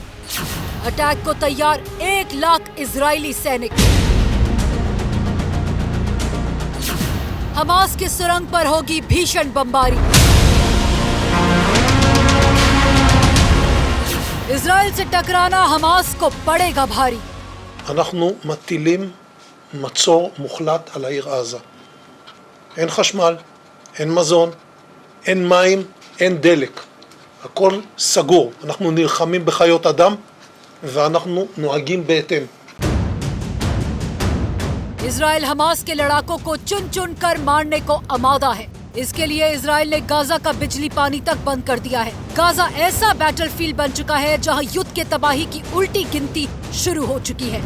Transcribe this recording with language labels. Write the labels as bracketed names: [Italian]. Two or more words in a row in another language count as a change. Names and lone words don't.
[Hindi] अटैक को तैयार 1 लाख इजरायली सैनिक। हमास की सुरंग पर होगी भीषण बमबारी। इजराइल से टकराना हमास को पड़ेगा भारी। [Hebrew] אנחנו מטילים מצור מוחלט על העיר עזה. אין חשמל, אין מזון, אין מים, אין דלק. הכל סגור. אנחנו נלחמים בחיות אדם ואנחנו נוהגים בהתאם. [Hindi] इजराइल हमास के लड़ाकों को चुन चुन कर मारने को आमादा है। इसके लिए इजराइल ने गाजा का बिजली पानी तक बंद कर दिया है। गाजा ऐसा बैटलफील्ड बन चुका है जहां युद्ध के तबाही की उल्टी गिनती शुरू हो चुकी है।